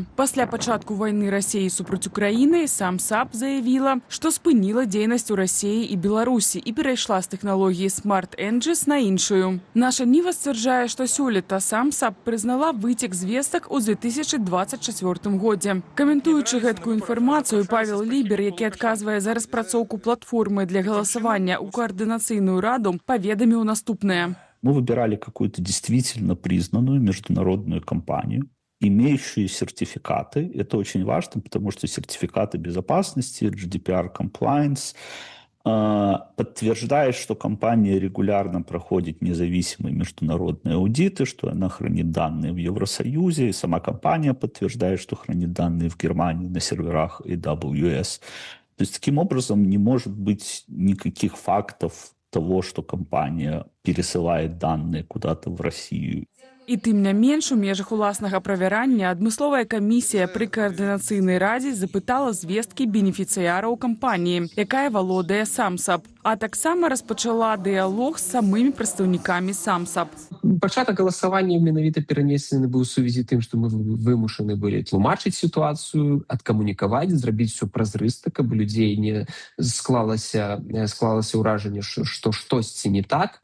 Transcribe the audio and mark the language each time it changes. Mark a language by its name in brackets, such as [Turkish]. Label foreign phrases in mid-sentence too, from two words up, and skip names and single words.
[Belarusian] Пасля пачатку вайны Расіі супраць Украіны сам САП заявіла, што спыніла дзейнасць у Расіі і Беларусі і перайшла з тэхналогіі Smart Engines на іншую. Наша Ніва сцвярджае, што сёлета сам САП прызнала выцек звестак у 2024 годзе. Каментуючы гэткую інфармацыю, Павел Лібер, які адказвае за распрацоўку платформы для галасавання ў координацыйную раду, паведаміў наступнае. [Russian] Мы выбирали какую-то действительно признанную международную компанию, имеющую сертификаты. Это очень важно, потому что сертификаты безопасности, [English] GDPR compliance [Russian] подтверждает, что компания регулярно проходит независимые международные аудиты, что она хранит данные в Евросоюзе, и сама компания подтверждает, что хранит данные в Германии на серверах AWS. То есть таким образом не может быть никаких фактов того, что компания пересылает данные куда-то в Россию. [Belarusian] І тым не менш, у межах уласнага правярання адмысловая камісія пры каардынацыйнай радзе запытала звесткі бенефіцыяраў кампаніі, якая валодае SamSAP, а таксама распачала дыялог з самымі прадстаўнікамі SamSAP. Пачатак галасавання менавіта перанесены быў у сувязі тым, што мы вымушаны былі тлумачыць сітуацыю, адкамунікаваць, зрабіць усё празрыста, каб людзей не склалася ўражанне, што штосьці не так.